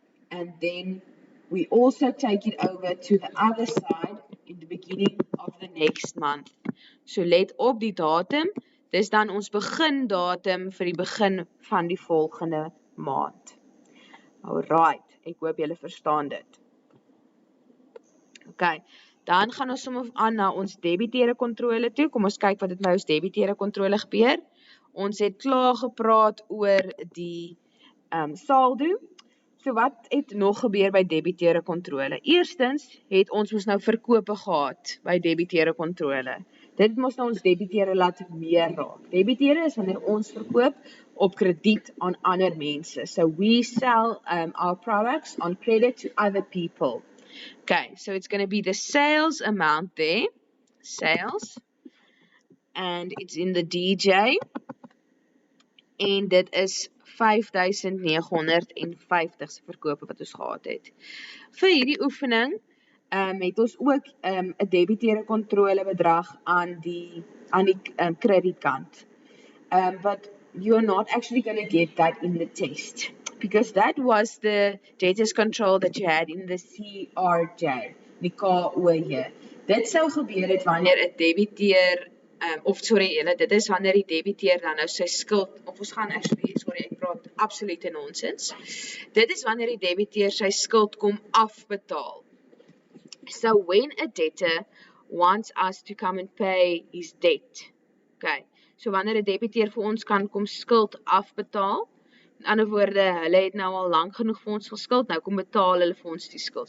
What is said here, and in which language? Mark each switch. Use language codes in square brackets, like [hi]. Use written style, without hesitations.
[en] And then we also take it over to the other side in the beginning of the next month. [af] So let op die datum, dis dan ons begindatum vir die begin van die volgende maand. Alright, ek hoop julle verstaan dit. Okay, dan gaan ons sommer aan na ons debiteure kontrole toe. Kom ons kyk wat het by ons debiteure kontrole gebeur. Ons het klaar gepraat oor die saldo. So wat het nog gebeur by debiteure kontrole? Eerstens het ons mos nou verkope gehad by debiteure kontrole. Dit mos nou ons debiteure laat meer raak. Debiteure is wanneer ons verkoop op krediet aan ander mense. [en] So we sell our products on credit to other people. Okay, so it's going to be the sales amount there. Sales. And it's in the DJ. [af] En dit is 5.950 se verkope wat ons gehad het. Vir hierdie oefening het ons ook 'n debiteure kontrole bedrag aan die kredietkant. [en] But you're not actually going to get that in the test because that was the debtors control that you had in the CRJ, die KOJ. [af] Dit sou gebeur het wanneer 'n debiteur dit is wanneer die debiteur dan nou sy skuld, of ons gaan ek praat absolute nonsens. Dit is wanneer die debiteur sy skuld kom afbetaal. [en] So when a debtor wants us to come and pay his debt. Okay. [af] So wanneer 'n debiteur vir ons kan kom skuld afbetaal, in ander woorde, hulle het nou al lank genoeg vir ons geskuld, nou kom betaal hulle vir ons die skuld.